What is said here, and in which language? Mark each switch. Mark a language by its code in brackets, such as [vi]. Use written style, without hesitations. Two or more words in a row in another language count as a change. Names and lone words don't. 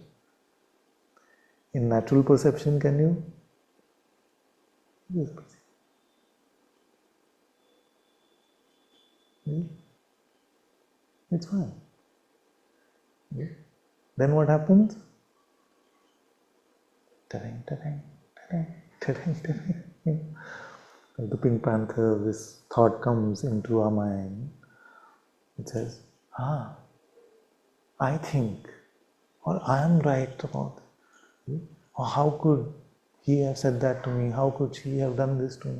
[en] In natural perception, can you? Yes, it's fine. Then what happens? Ta-dang, ta-dang, ta-dang, ta-dang, ta-dang. Like the Pink Panther, this thought comes into our mind. It says, I think, or I am right about it. Or how could he have said that to me? How could she have done this to me?